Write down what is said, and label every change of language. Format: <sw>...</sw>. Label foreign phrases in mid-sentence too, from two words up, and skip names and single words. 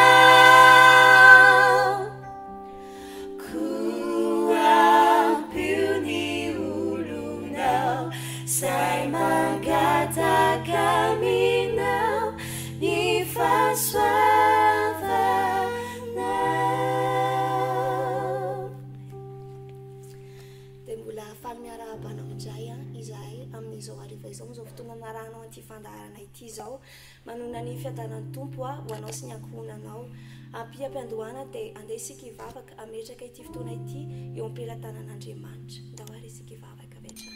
<mg>kuampiu ni ulunao sai magata kaminao ni faswavana. Dia mbola afaly miara-banao indray izahay amin'izao hariva izao amin'izao fotoana naranao an'ity fandaharana ity izao manona ny fiadanan'ny tompo ho anao sy ny ankohonanao ampia-piandohana dia andeha isika hivavaka ametraka ity fotoana ity eo am-pelantanan'Andriamanitra nda ho ary isika hivavaka avy hatrany.</mg>